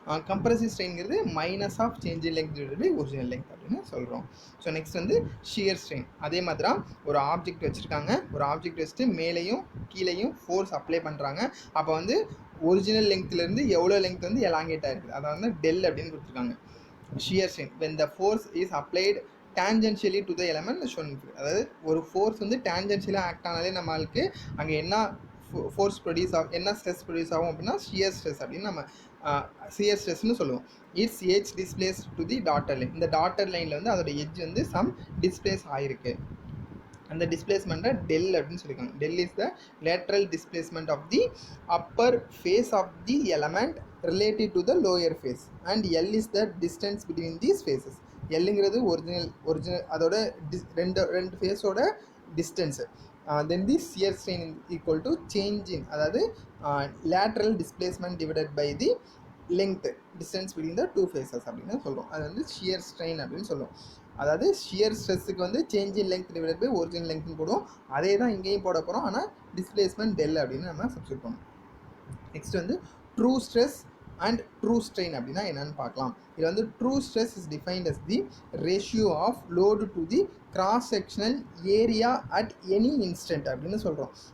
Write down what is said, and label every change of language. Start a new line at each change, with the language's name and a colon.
Tamil: Compressive ஸ்ட்ரெயின்ங்கிறது minus of change in length divided by original length அப்படின்னு சொல்கிறோம். So next வந்து shear strain. அதே மாதிரி தான் ஒரு ஆப்ஜெக்ட் வச்சுருக்காங்க. ஒரு ஆப்ஜெக்ட் வச்சுட்டு மேலேயும் கீழேயும் ஃபோர்ஸ் அப்ளை பண்ணுறாங்க. அப்போ வந்து ஒரிஜினல் லெங்க்லேருந்து எவ்வளோ லெங்க் வந்து எலாங்கேட் ஆகிருக்குது, அதை வந்து டெல் அப்படின்னு கொடுத்துருக்காங்க.
English: shear strain when the force is applied tangentially to the element shown in figure.
Tamil: அதாவது ஒரு ஃபோர்ஸ் வந்து tangentially ஆக்ட் ஆனாலே நம்மளுக்கு அங்கே என்ன ஃபோர்ஸ் ப்ரொடியூஸ் ஆகும், என்ன ஸ்ட்ரெஸ் ப்ரொடியூஸ் ஆகும் அப்படின்னா ஷியர் ஸ்ட்ரெஸ் அப்படின்னு நம்ம ஷியர் ஸ்ட்ரெஸ்ன்னு சொல்லுவோம்.
English: It's edge displace to the dotted line.
Tamil: இந்த டாட்டர் லைனில் வந்து அதோட எட்ஜ் வந்து சம் டிஸ்பிளேஸ் ஆகிருக்கு. அந்த டிஸ்பிளேஸ்மெண்ட்டை டெல் அப்படின்னு சொல்லியிருக்காங்க.
English: Del is the lateral displacement of the upper face of the element related to the lower face and L is the distance between these faces.
Tamil: Lங்கிறது original அதோட ரெண்டு ஃபேஸோட distance.
English: then the shear strain equal to change in, அதாவது lateral displacement divided by the length distance between the two faces
Tamil: அப்படின்னு சொல்கிறோம். அது வந்து shear strain அப்படின்னு சொல்லுவோம். அதாவது ஷியர் ஸ்ட்ரெஸ்ஸுக்கு வந்து change in length divided by original லெங்க்னு போடுவோம். அதே தான் இங்கேயும் போட போகிறோம், ஆனால் டிஸ்பிளேஸ்மெண்ட் டெல் அப்படின்னு நம்ம சப்ஸ்டியூட் பண்ணுவோம். நெக்ஸ்ட் வந்து true stress and true strain அப்படின்னா என்னென்னு பார்க்கலாம். இதில் வந்து
English: true stress is defined as the ratio of load to the cross sectional area at any instant
Tamil: அப்படின்னு சொல்கிறோம்.